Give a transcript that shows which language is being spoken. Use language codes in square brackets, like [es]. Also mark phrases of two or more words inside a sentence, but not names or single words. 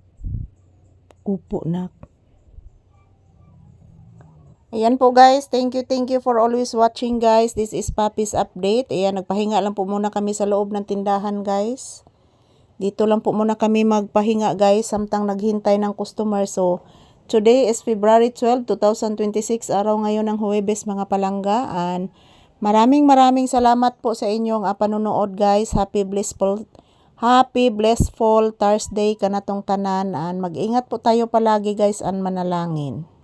[tl] Upo nak. Ayan po guys, [en] thank you for always watching guys. This is Papi's update. [tl] Ayan, nagpahinga lang po muna kami sa loob ng tindahan guys. Dito lang po muna kami magpahinga guys, [ceb] samtang naghintay [tl] ng customer. [en] So, today is February 12, 2026, [tl] araw ngayon ng Huwebes mga palangga. And maraming salamat po sa inyong panunood guys. [en] Happy blissful Thursday [ceb] kanatong tanan. [tl] And mag-ingat po tayo palagi guys and manalangin.